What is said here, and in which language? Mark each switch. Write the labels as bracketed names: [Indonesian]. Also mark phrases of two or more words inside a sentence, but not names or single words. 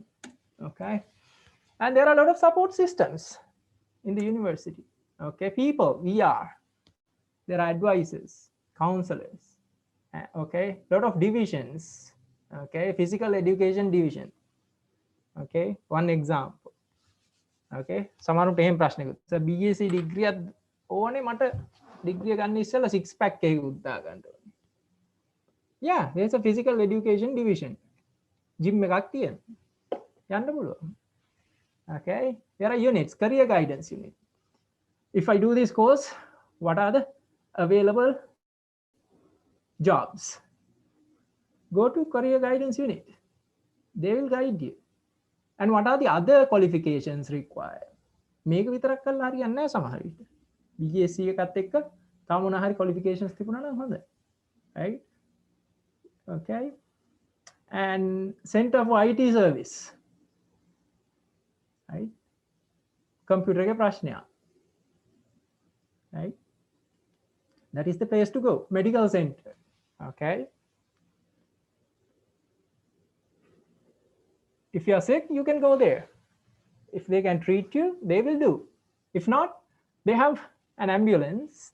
[English] Okay, and there are a lot of support systems in the university. Okay, people, there are advisors, counselors. Okay, lot of divisions. Okay, physical education division. Okay, one example. [Sinhala] Okay, සමහරුන්ට එහෙම ප්‍රශ්නකුත්. [English] So BSc degree [Sinhala] එකක් ඕනේ මට degree එක ගන්න ඉස්සෙල්ලා [English] six pack [Sinhala] එකකුත් දාගන්න ඕනේ. [English] Yeah, there's a physical education division. [Sinhala] Gym එකක් තියෙනවා. යන්න පුළුවන්. [English] Okay, there are units, career guidance unit. If I do this course, what are the available jobs? Go to career guidance unit. They will guide you. And what are the other qualifications required? [Sinhala] මේක විතරක් කරලා හරියන්නේ නැහැ සමහර විට. BSc එකත් එක්ක තව මොන හරි qualifications තිබුණා නම් හොඳයි. [English] Right? Okay. And Center for IT Service. [Sinhala] Right? Computer එකේ ප්‍රශ්නයක්. [English] Right? That is the place to go, medical center. Okay. If you are sick, you can go there. If they can treat you, they will do. If not, they have an ambulance.